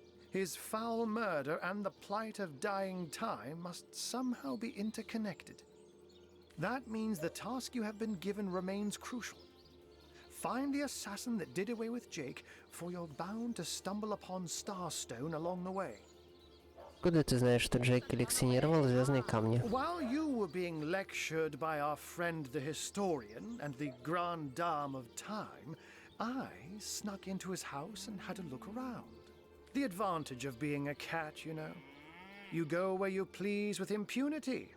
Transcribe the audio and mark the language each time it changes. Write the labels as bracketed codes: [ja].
[en] His foul murder and the plight of dying time must somehow be interconnected. That means the task you have been given remains crucial. Find the assassin that did away with Jake, for you're bound to stumble upon Starstone along the way. [ru] Откуда ты знаешь, что Джейк коллекционировал звездные камни? [en] While you were being lectured by our friend the historian and the grande dame of time, I snuck into his house and had a look around. The advantage of being a cat, you know. You go where you please with impunity.